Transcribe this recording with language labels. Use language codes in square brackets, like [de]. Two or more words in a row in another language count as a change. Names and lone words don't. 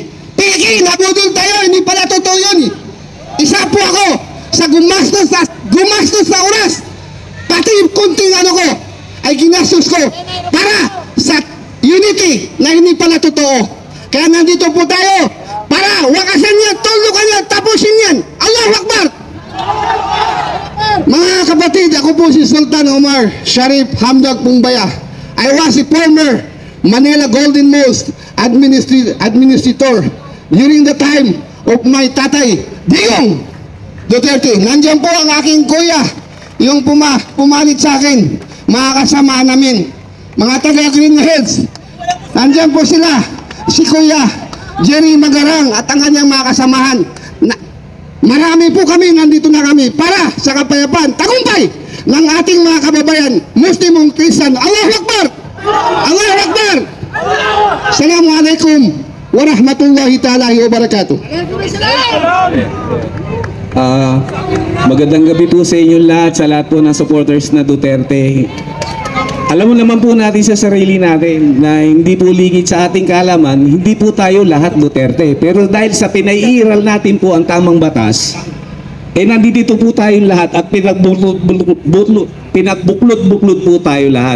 [tl] Peki, nabudol tayo, hindi pala totoo yun. Isa po ako sa gumastos sa oras, pati yung kunting ano ko ay ginastos ko para sa unity na hindi pala totoo. Kaya nandito po tayo para wakasan yan, tulukan yan, tapusin yan. [ar] الله أكبر! [tl] Mga kapatid, ako po si Sultan Omar Sharif Hamdag Pumbaya. [en] I was a former Manila Golden Most administrator during the time of my tatay, Digong Duterte. [tl] Nandiyan po ang aking kuya, yung pumalit sa akin, mga kasama namin, mga taga Green Hills. Nandiyan po sila, si Kuya Jerry Magarang at ang kanyang mga kasamahan. Marami po kami, nandito na kami para sa kapayapaan, tagumpay ng ating mga kababayan, Muslim o Christian. [ar] الله أكبر! الله أكبر! السلام عليكم ورحمة الله تعالى وبركاته. [tl] Magandang gabi po sa inyo lahat, sa lahat po ng supporters na Duterte. Alam mo naman po natin sa sarili natin na hindi po ligid sa ating kaalaman, hindi po tayo lahat Duterte. Pero dahil sa pinaiiral natin po ang tamang batas, nandito po tayong lahat at pinagbuklod-buklod po tayo lahat.